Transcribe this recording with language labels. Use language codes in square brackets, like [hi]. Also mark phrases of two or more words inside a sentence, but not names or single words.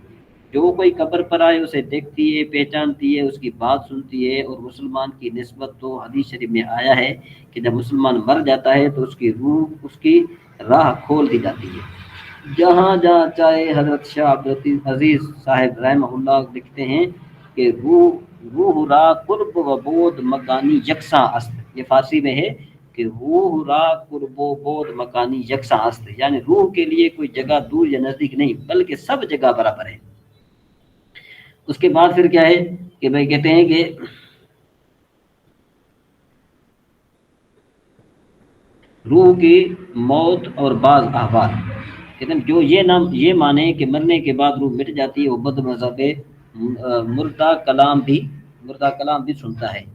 [ur] جو کوئی قبر پر آئے اسے دیکھتی ہے، پہچانتی ہے، اس کی بات سنتی ہے۔ اور مسلمان کی نسبت تو حدیث شریف میں آیا ہے کہ جب مسلمان مر جاتا ہے تو اس کی روح اس کی راہ کھول دی جاتی ہے جہاں جہاں چاہے۔ حضرت شاہ عبدالعزیز صاحب [ar] رحمہ اللہ [ur] لکھتے ہیں کہ [fa] روح را قرب و بود مکانی یکساں است، [ur] یہ فارسی میں ہے کہ [fa] روح را قرب و بود مکانی یکساں است، [ur] یعنی روح کے لیے کوئی جگہ دور یا نزدیک نہیں بلکہ سب جگہ برابر ہے۔ اس کے بعد پھر کیا ہے کہ بھائی کہتے ہیں کہ روح کی موت اور بعض احوال، کہتے ہیں جو یہ مانے کہ مرنے کے بعد روح مٹ جاتی ہے وہ بد مذہب مردہ کلام بھی سنتا ہے۔